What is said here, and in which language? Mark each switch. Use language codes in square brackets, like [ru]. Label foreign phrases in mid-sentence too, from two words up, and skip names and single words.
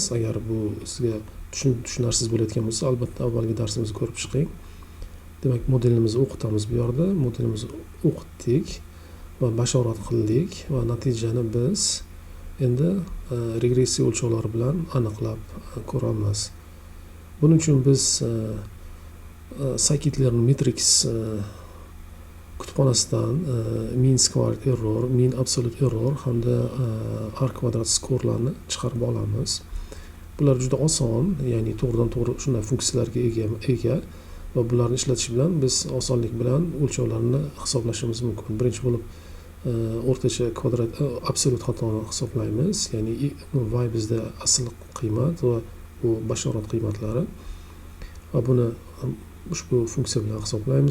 [uz] Agar bu sizga tushunarsiz bo'layotgan bo'lsa, albatta avvalgi darsimizni ko'rib chiqing. Demak, modelimizni o'qitamiz bu yerda. Modelimizni o'qitdik va bashorat qildik va natijani biz endi regressiya o'lchovlari bilan aniqlab ko'ramiz. Buning uchun biz scikit-learn matrix kutubxonasidan [en] mean squared error, mean absolute error [uz] hamda r kvadrat skorlarni chiqarib olamiz. Bular juda oson, ya'ni to'g'ridan-to'g'ri shunday funksiyalarga ega va bularni ishlatish bilan biz osonlik bilan o'lchovlarni hisoblashimiz mumkin. Birinchi bo'lib o'rtacha kvadrat absolut xatoni hisoblaymiz, ya'ni y bizda asl qiymat va bu bashorat qiymatlari va buni ushbu funksiya bilan hisoblaymiz.